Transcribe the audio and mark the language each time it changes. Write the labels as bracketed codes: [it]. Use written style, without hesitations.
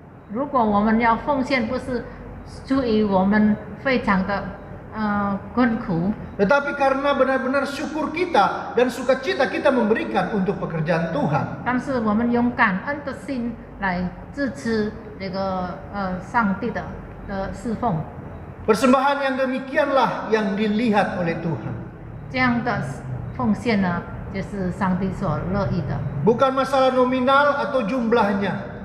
[zh] 如果我们要奉献，不是出于我们非常的困苦， [id] tetapi karena benar-benar syukur kita dan sukacita kita memberikan untuk pekerjaan Tuhan. [zh] 但是我们用感恩的心来支持这个上帝的侍奉。 [id] Persembahan yang demikianlah yang dilihat oleh Tuhan. [zh] 这样的奉献呢，就是上帝所乐意的， [id] Bukan masalah nominal atau jumlahnya.